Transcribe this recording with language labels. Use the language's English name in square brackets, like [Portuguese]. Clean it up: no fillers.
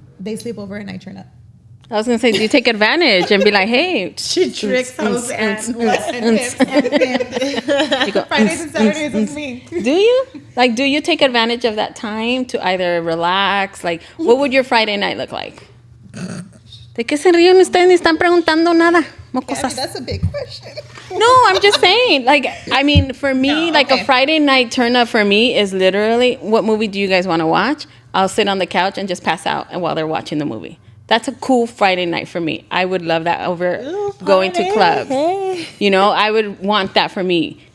[English] They sleep over and I turn up. I was going to say, do you take advantage and be like, hey. She tricks Jose and Fridays and Saturdays is me. Do you? Like, do you take advantage of that time to either relax? Like, what would your Friday night look like? [Spanish] ¿De qué se ríen ustedes? Ni están preguntando nada. Mocosas. [English] That's a big question. No, I'm just saying. Like, I mean, for me, a Friday night turn up for me is literally, what movie do you guys want to watch? I'll sit on the couch and just pass out while they're watching the movie. That's a cool Friday night for me. I would love that over going to clubs. Hey. I would want that for me.